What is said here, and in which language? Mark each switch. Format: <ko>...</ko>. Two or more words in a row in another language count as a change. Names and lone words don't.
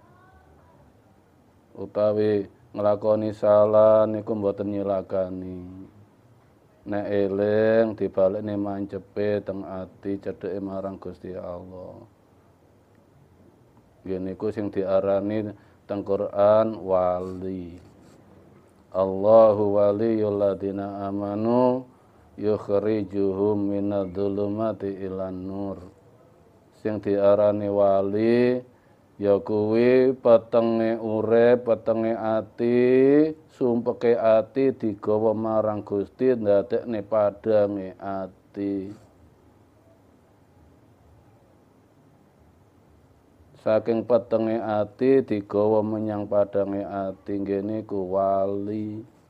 <jv>utawi nglakoni salah niku mboten nyilakani nek eling dibalekne mancepe teng ati cedheke marang Gusti Allah ngene iku sing diarani teng Quran</jv> <ar>ولي الله ولي الذين آمنوا يخرجهم من الظلمات إلى النور</ar> <jv>Sing diarani wali ya kuwi petenge urip, petenge ati, sumpeke ati digawa marang Gusti ndadekne padange ati. Saking petenge ati digawa menyang padange ati ngene ku wali.</jv>